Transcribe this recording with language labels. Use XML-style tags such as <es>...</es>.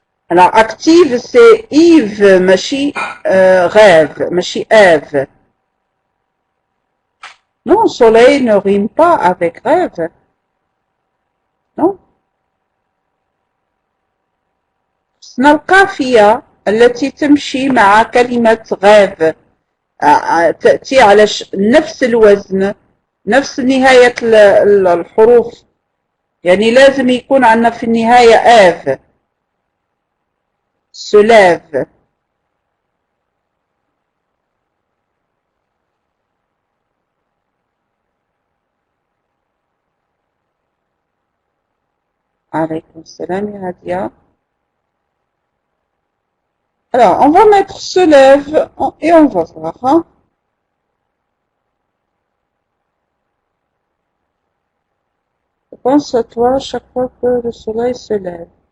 <fr>Alors, active, c'est Yves, machi rêve, machi Ève. Non, soleil ne rime pas avec rêve. Non.</fr> <ar>اسمها القافية التي تمشي مع كلمة غاف تأتي على نفس الوزن نفس نهاية الحروف يعني لازم يكون عندنا في النهاية آف</ar> <fr>se lève</fr> <ar>عليكم السلام يا هادية.</ar> <fr>Alors, on va mettre se lève et on va voir. Hein. Je pense à toi chaque fois que le soleil se lève.</fr>